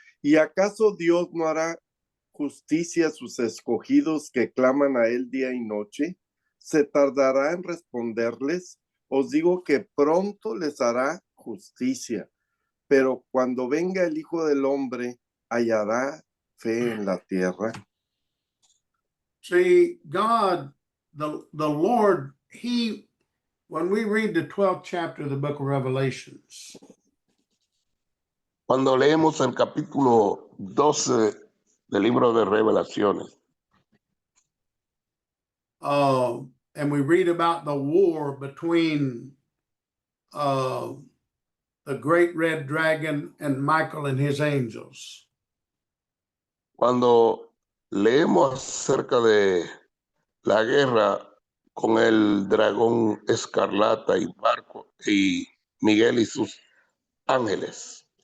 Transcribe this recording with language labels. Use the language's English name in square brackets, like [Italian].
[Spanish] ¿Y acaso Dios no hará justicia a sus escogidos que claman a él día y noche? ¿Se tardará en responderles? Os digo que pronto les hará justicia. Pero cuando venga el Hijo del Hombre, ¿hallará fe en la tierra? [English] See, God, the Lord, when we read the 12th chapter of the book of Revelations, [Spanish] Cuando leemos el capítulo 12 del libro de Revelaciones, [English] and we read about the war between the great red dragon and Michael and his angels. [Spanish] cuando leemos acerca de la guerra con el dragón escarlata y Marco y Miguel y sus ángeles,